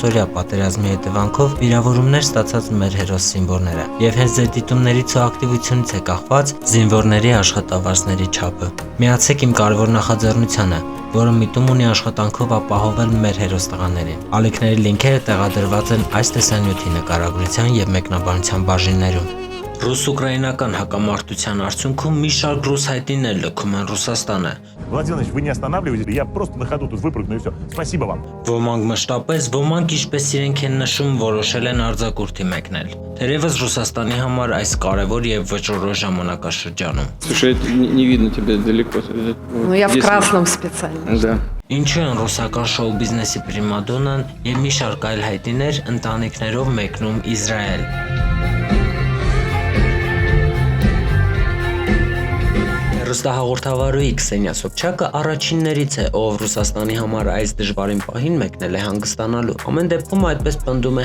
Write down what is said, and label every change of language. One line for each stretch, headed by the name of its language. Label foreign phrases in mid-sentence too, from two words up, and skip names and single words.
Armenian: օրյա պատերազմի հետևանքով վիրավորումներ ստացած մեր հերոս զինվորները, և հենց ձեր դիտումներից ու ակտիվությունից է կախված զինվորների աշխատավարձների չափը։ Միացեք իմ կարևոր նախաձեռնությանը, որը միտում ունի աշխատանքով ապահովել մեր հերոս տղաներին։ Ալիքների լինքերը տեղադրված են այս տեսանյութի նկարագրության և մեկնաբանության բաժիններում։ Ռուս-ուկրաինական հակամարտության արդյունքում մի շարք ռուս հայտնիներ լքում են Ռուսաստանը։
Russian: Владимир Иванович, вы не останавливаетесь, я просто на ходу тут выпрыгну и все. Спасибо вам.
Armenian: Ոմանք մշտապես, ոմանք ինչպես իրենք են нշում, որոշել են արձակուրդի մեկնել։ Թերևս Ռուսաստանի համար այս կարևոր եւ վճռորոշ ժամանակաշրջանում։
Russian: Слушай, не видно тебя далеко. Ну, я в красном специально. Да.
Armenian: Ինչու են ռուսական շոու բիզնեսի պրիմադոնան եւ մի շարք այլ հայտնիներ ընտանիքներով մեկնում Իսրայել։ Հեռուստահաղորդավարուհի Քսենիա Սոբչակը առաջիններից է, ով Ռուսաստանի համար այս դժվարին պահին մեկնել է հանգստանալու։ Ամեն դեպքում այդպես պնդում է